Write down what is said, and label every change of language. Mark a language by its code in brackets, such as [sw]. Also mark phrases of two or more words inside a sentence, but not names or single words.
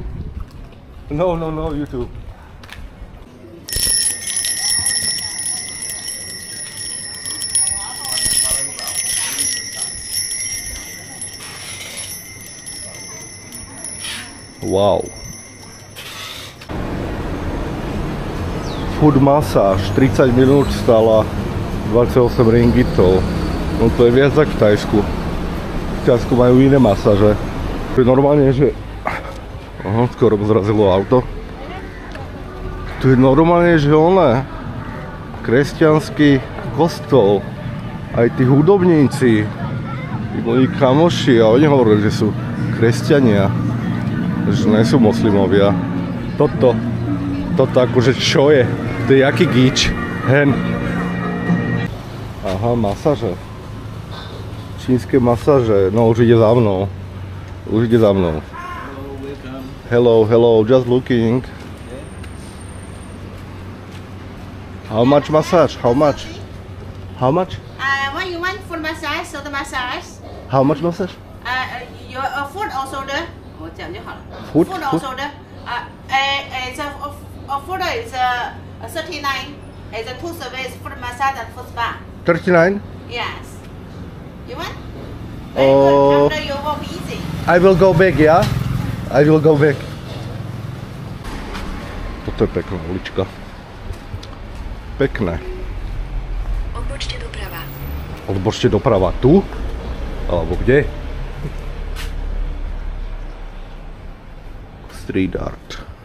[sk] No, YouTube. Wow. Food masáž 30 minút stála 28 ringgitov. No to je viac ako v Thajsku. V Thajsku majú iné masáže. To je normálne, že... Aha, skoro zrazilo auto. Tu je normálne, že oné... kresťanský kostol. Aj tí hudobníci. Tí moji kamoši a oni hovorili, že sú kresťania. Že nie sú moslimovia. Toto akože čo je? To je jaký gíč? Hen. Aha, masáže. Čínske masáže. No už ide za mnou. [en] Hello, just looking. How much massage? How much? What you want for massage? So the massage. How much massage? Your food or soda? [zh] 我讲就好了。 [en] Food or soda? It's a food is 39. It's a 2 service for massage and for spa. 39? Yes. You want? Very good. After you walk easy. I will go back, yeah? I will go back. [sk] Toto je pekná ulička. Pekné. Odbočte doprava. Odbočte doprava. Tu? Alebo kde? Street art.